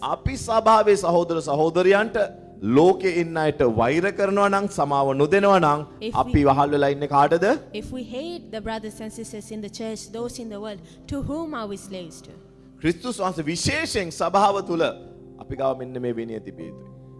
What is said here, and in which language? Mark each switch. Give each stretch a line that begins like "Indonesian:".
Sinhala: අපි සභාවේ සහෝදර සහෝදරියන්ට ලෝකේ ඉන්න අයට වෛර කරනවා නම් සමාව නොදෙනවා නම් අපි වහල් වෙලා ඉන්නේ කාටද?
English: if we hate the brothers and sisters in the church, those in the world, to whom are we slaves to?
Sinhala: ක්‍රිස්තුස් වහන්සේ විශේෂයෙන් සභාව තුල අපි ගාව මෙන්න මේ විනය තිබිය යුතුයි.